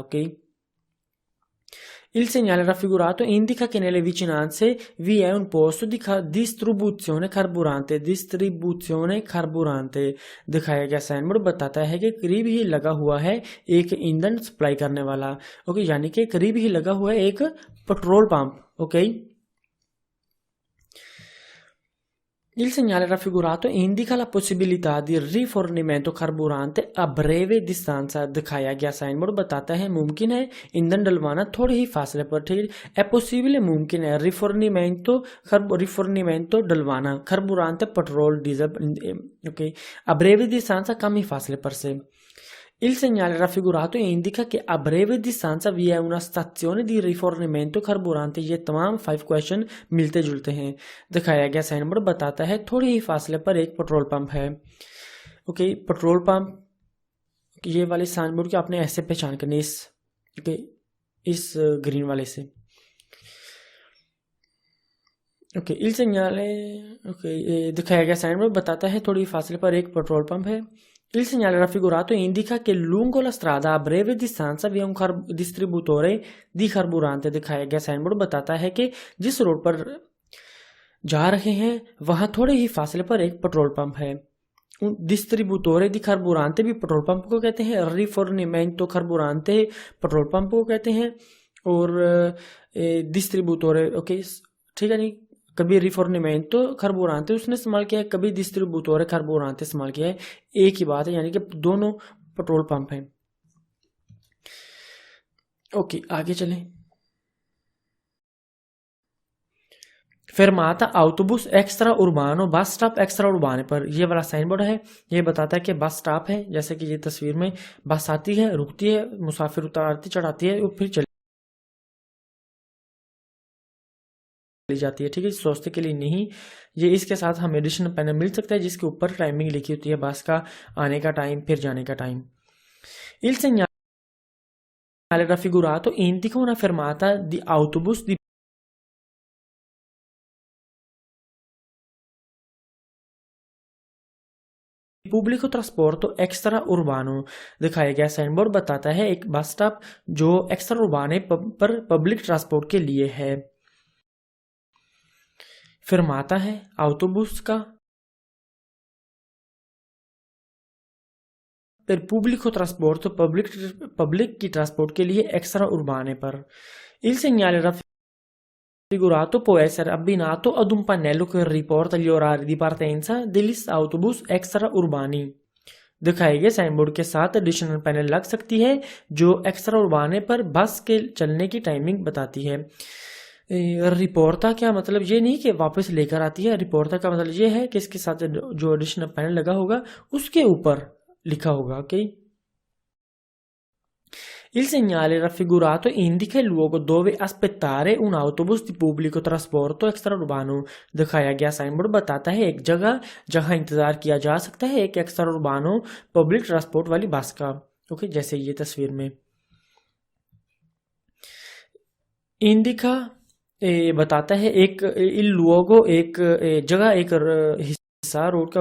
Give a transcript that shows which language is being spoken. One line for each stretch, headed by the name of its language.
Hindi: Okay.
Italian: Il segnale raffigurato indica che nelle vicinanze vi è un posto di distribuzione carburante। distribuzione carburante
Hindi: दिखाया गया sign board बताता है कि करीब ही लगा हुआ है एक ईंधन सप्लाई करने वाला। ओके, यानी कि करीब ही लगा हुआ है एक petrol pump. Okay.
Italian: Il segnale raffigurato indica la possibilità di rifornimento carburante a breve distanza।
Hindi: दिखाया गया साइन बोर्ड बताता है मुमकिन है ईंधन डलवाना थोड़े ही फासले पर। ठीक है, पॉसिबल मुमकिन है, रिफॉर्निमेंटो डलवाना, carburante petrol diesel. Okay,
Italian: a breve distanza
Hindi: कम ही फासले पर से।
Italian: Il segnale raffigurato indica che a breve distanza vi è una stazione di rifornimento carburante।
Hindi: ये तमाम 5 क्वेश्चन मिलते जुलते हैं। दिखाया गया साइन बोर्ड बताता है थोड़े ही फासले पर एक पेट्रोल पंप है। ओके, पेट्रोल पंप ये वाले साइन बोर्ड की आपने ऐसे पहचान करनी इस ओके इस ग्रीन वाले से। ओके, il segnale दिखाया गया साइन बोर्ड बताता है थोड़ी फासले पर एक पेट्रोल पंप है।
Italian: Il segnale raffigurato indica che lungo la strada a breve distanza vi è un distributore di carburante।
Hindi: दिखाया गया साइन बोर्ड बताता है कि जिस रोड पर जा रहे हैं वहां थोड़े ही फासले पर एक पेट्रोल पंप है। डिस्ट्रीब्यूटोरे दी carburante भी पेट्रोल पंप को कहते हैं, रिफॉर्निमेंटो carburante पेट्रोल पंप को कहते हैं, और डिस्ट्रीब्यूटोरे ओके ठीक है नहीं, कभी रिफॉर्निमेंटो carburante उसने इस्तेमाल किया है, कभी डिस्ट्रीब्यूटोरे carburante इस्तेमाल किया है। एक ही बात है, यानी कि दोनों पेट्रोल पंप हैं। ओके, आगे चलें। फेरमाता autobus extra उर्बानो, bus stop extra उर्बाने पर ये वाला साइन बोर्ड है। ये बताता है कि बस स्टॉप है, जैसे कि ये तस्वीर में बस आती है, रुकती है, मुसाफिर उतारती चढ़ाती है और फिर चली जाती है। ठीक है, सोचते के लिए नहीं। ये इसके साथ हमें एडिशनल पैनल मिल सकता है जिसके ऊपर टाइमिंग लिखी होती है, बस का आने का टाइम फिर जाने का time.
Italian: Il segnale raffigurato indica una fermata di autobus di
Hindi: public transport extra उर्बानो। दिखाया गया साइन बोर्ड बताता है एक बस स्टॉप जो एक्स्ट्रा उर्बाने पर पब्लिक ट्रांसपोर्ट के लिए है। फरमाता है autobus का
Italian: per pubblico trasporto
Hindi: पब्लिक की ट्रांसपोर्ट के लिए एक्स्ट्रा उर्बाने पर।
Italian: Il segnale raffigurato può essere abbinato ad un pannello che riporta gli orari di partenza degli autobus extra urbani।
Hindi: दिखाए गए साइन बोर्ड के साथ एडिशनल पैनल लग सकती है जो एक्स्ट्रा उर्बाने पर बस के चलने की टाइमिंग बताती है। रिपोर्टा क्या मतलब ये नहीं कि वापस लेकर आती है, रिपोर्टा का मतलब ये है कि इसके साथ जो एडिशनल पैनल लगा होगा उसके ऊपर लिखा होगा।
Italian: ओके, Il segnale raffigurato indica il luogo dove aspettare un autobus di pubblico trasporto extraurbano।
Hindi: दिखाया गया साइन बोर्ड बताता है एक जगह जहां इंतजार किया जा सकता है एक एक्स्ट्रा उर्बानो पब्लिक ट्रांसपोर्ट वाली बस का। ओके, जैसे ये तस्वीर में इंडिका बताता है एक
Italian: il luogo
Hindi: एक जगह एक हिस्सा रोड का।